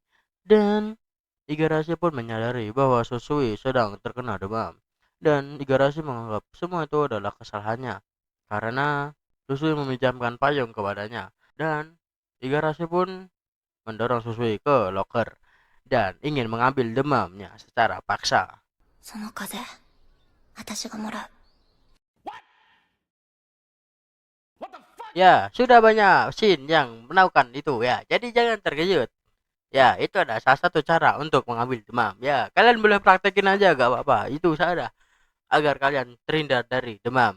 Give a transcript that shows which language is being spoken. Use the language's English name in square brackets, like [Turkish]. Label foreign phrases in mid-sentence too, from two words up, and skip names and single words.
[Indonesian] Dan Igarashi pun menyadari bahwa Susui sedang terkena demam. Dan Igarashi menganggap semua itu adalah kesalahannya karena Susui meminjamkan payung kepadanya. Dan Igarashi pun mendorong Susui ke loker dan ingin mengambil demamnya secara paksa. [Japanese] その風、私がもらう。 [Indonesian] Ya, sudah banyak scene yang melakukan itu ya. Jadi jangan terkejut. Ya, itu ada salah satu cara untuk mengambil demam. Ya, kalian boleh praktekin aja gak apa-apa. Itu saja agar kalian terhindar dari demam.